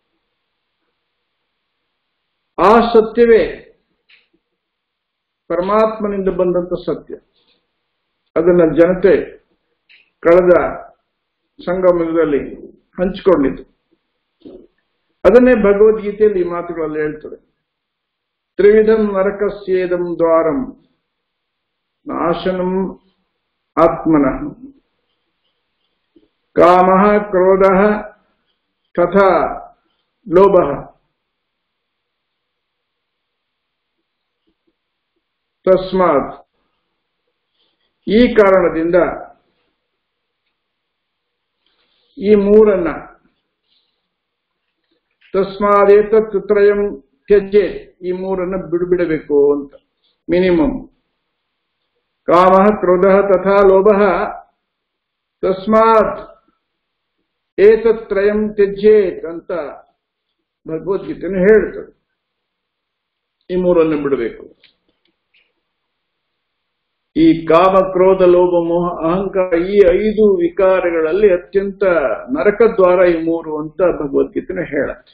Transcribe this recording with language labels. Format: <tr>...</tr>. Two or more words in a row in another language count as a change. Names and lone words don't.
<kn>ಆ ಸತ್ಯವೇ ಪರಮಾತ್ಮನಿಂದ ಬಂದಂತ ಸತ್ಯ. ಅದನ್ನ ಜನತೆ ಕಳೆದ ಸಂಗಮದಲ್ಲಿ ಹಂಚಿಕೊಂಡಿತು. ಅದನ್ನೇ ಭಗವದ್ಗೀತೆಯಲ್ಲಿ ಈ ಮಾತುಗಳಲ್ಲಿ ಹೇಳ್ತದೆ.</kn> <sa>ತ್ರಿವಿಧಂ ನರಕಸ್ಯೇದಂ ದ್ವಾರಂ ನಾಶನಂ ಆತ್ಮನಃ ಕಾಮಃ ಕ್ರೋಧಃ ತಥಾ ಲೋಭಃ ತಸ್ಮಾತ್.</sa> <kn>ಈ ಕಾರಣದಿಂದ ಈ ಮೂರನ್ನ,</kn> <sa>ತಸ್ಮಾದೇತತ್ ತ್ರಯಂ ತ್ಯಜ್ಯೆ,</sa> <kn>ಈ ಮೂರನ್ನ ಬಿಡಬೇಕು ಅಂತ.</kn> <sa>ಮಿನಿಮಮ್ ಕಾಮಃ ಕ್ರೋಧಃ ತಥಾ ಲೋಭಃ ತಸ್ಮಾತ್ ಏತತ್ ತ್ರಯಂ ತ್ಯಜ್ಯೇತ್</sa> <kn>ಅಂತ ಭಗವದ್ಗೀತೆಯನ್ನು ಹೇಳ್ತದೆ. ಈ ಮೂರನ್ನು ಬಿಡಬೇಕು. ಈ ಕಾಮ, ಕ್ರೋಧ, ಲೋಭ, ಮೋಹ, ಅಹಂಕಾರ, ಈ 5 ವಿಕಾರಗಳಲ್ಲಿ ಅತ್ಯಂತ ನರಕದ್ವಾರ ಈ 3 ಅಂತ ಭಗವದ್ಗೀತೆಯನ್ನು ಹೇಳುತ್ತೆ.</kn>